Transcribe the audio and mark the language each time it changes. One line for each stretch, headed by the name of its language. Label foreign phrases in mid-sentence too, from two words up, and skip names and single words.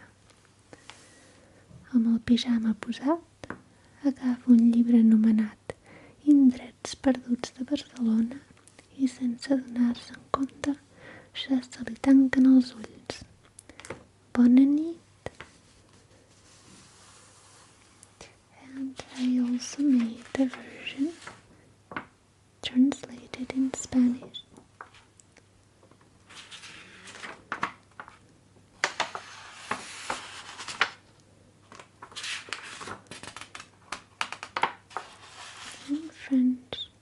Catalan: Amb el pijama posat, agafa un llibre anomenat Indrets perduts de Barcelona i sense adonar-se'n compte ja se li tanquen els ulls. Bona nit!
English: And I also made a version translated in Spanish. In French.